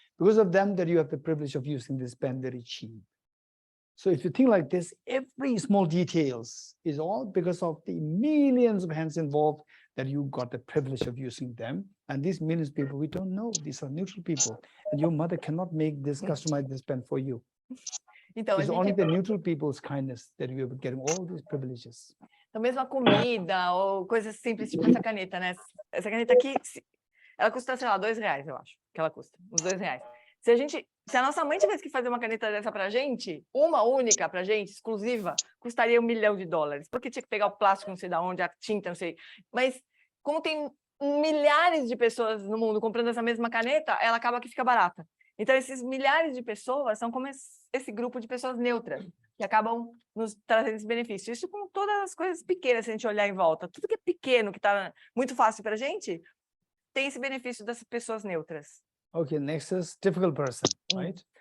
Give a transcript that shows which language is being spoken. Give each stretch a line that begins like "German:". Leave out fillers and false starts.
English: Because of them, that you have the privilege of using this pen very cheap. So if you think like this, every small details is all because of the millions of hands involved that you got the privilege of using them. And these millions of people, we don't know. These are neutral people. And your mother cannot make this, customize this pen for you.
Portuguese: Então,
English: it's only the neutral people's kindness that you are getting all these privileges.
Portuguese: Então, mesmo a comida ou coisas simples, tipo essa caneta, né? Essa caneta aqui, ela custa, sei lá, R$2, eu acho, que ela custa, uns R$2. Se a nossa mãe tivesse que fazer uma caneta dessa pra gente, uma única pra gente, exclusiva, custaria $1 milhão, porque tinha que pegar o plástico não sei de onde, a tinta, não sei. Mas, como tem milhares de pessoas no mundo comprando essa mesma caneta, ela acaba que fica barata. Então, esses milhares de pessoas são como esse grupo de pessoas neutras, que acabam nos trazendo esse benefício. Isso com todas as coisas pequenas, se a gente olhar em volta. Tudo que é pequeno, que está muito fácil para a gente, tem esse benefício das pessoas neutras.
English: Okay, next is difficult person, right?